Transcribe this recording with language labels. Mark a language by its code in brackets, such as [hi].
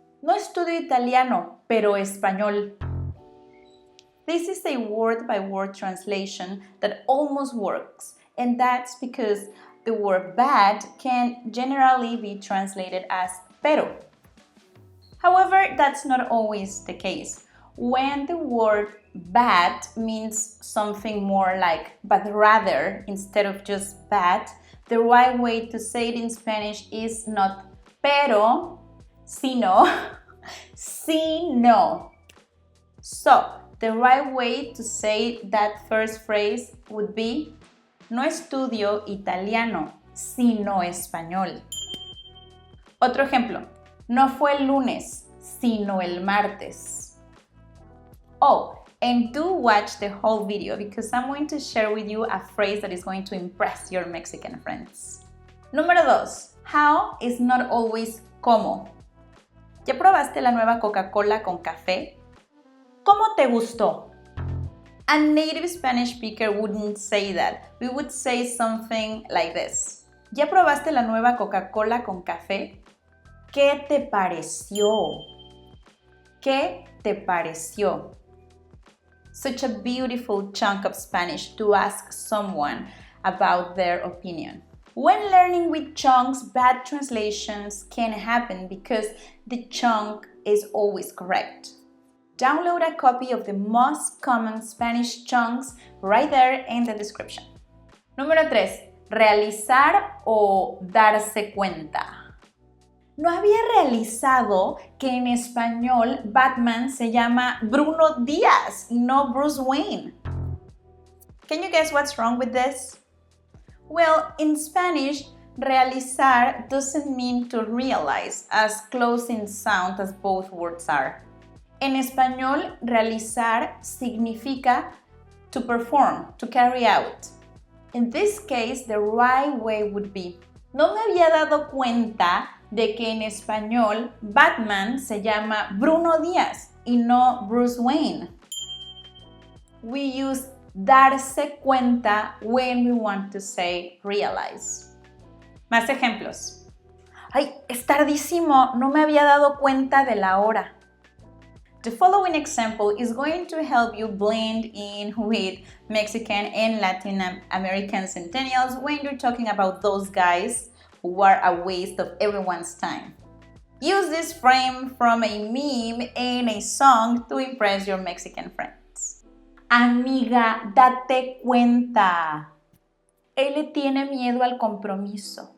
[es] No estudio italiano, pero español. [en] This is a word-by-word translation that almost works, and that's because the word bad can generally be translated as pero. However, that's not always the case. When the word bad means something more like but rather instead of just bad, the right way to say it in Spanish is not pero, sino, sino. So, the right way to say that first phrase would be [es] no estudio italiano, sino español. Otro ejemplo, no fue el lunes, sino el martes. [en] Oh, and do watch the whole video because I'm going to share with you a phrase that is going to impress your Mexican friends. [es] Número 2. [en] How is not always como. [es] ¿Ya probaste la nueva Coca-Cola con café? ¿Cómo te gustó? [en] A native Spanish speaker wouldn't say that. We would say something like this. [es] ¿Ya probaste la nueva Coca-Cola con café? ¿Qué te pareció? ¿Qué te pareció? [en] Such a beautiful chunk of Spanish to ask someone about their opinion. When learning with chunks, bad translations can happen because the chunk is always correct. Download a copy of the most common Spanish chunks right there in the description. [es] Número 3. Realizar o darse cuenta. ¿No había realizado que en español Batman se llama Bruno Díaz y no Bruce Wayne? [en] Can you guess what's wrong with this? Well, in Spanish, realizar doesn't mean to realize, as close in sound as both words are. [es] En español, realizar significa [en] to perform, to carry out. In this case, the right way would be, [es] no me había dado cuenta de que en español Batman se llama Bruno Díaz y no Bruce Wayne. [en] We use darse cuenta when we want to say realize. [es] Más ejemplos. Ay, es tardísimo, no me había dado cuenta de la hora. [en] The following example is going to help you blend in with Mexican and Latin American centennials when you're talking about those guys who are a waste of everyone's time. Use this frame from a meme and a song to impress your Mexican friends. [es] Amiga, date cuenta. Él le tiene miedo al compromiso.